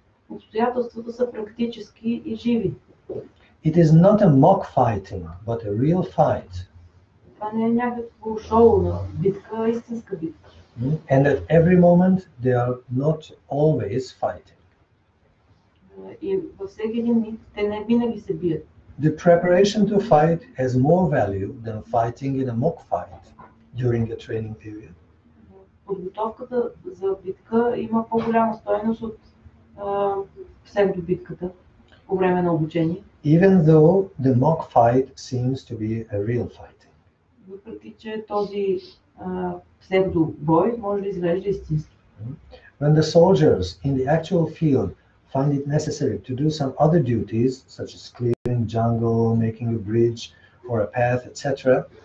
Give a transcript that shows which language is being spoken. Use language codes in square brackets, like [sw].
[bg] Обстоятелствата са практически и живи. [en] It is not a mock fighting, but a real fight. [bg] Това не е някакво шоу на битка, а истинска битка. [en] And at every moment they are not always fighting. [bg] И във всеки един миг те не винаги се бият. [en] The preparation to fight has more value than fighting in a mock fight during a training period. [bg] Подготовката за битка има по-голяма стойност от псевдобитката по време на обучение. [en] Even though the mock fight seems to be a real fighting. [bg] Въпреки че този псевдобой може да изглежда истински. [en] When the soldiers in the actual field find it necessary to do some other duties, such as clearing jungle, making a bridge or a path, etc.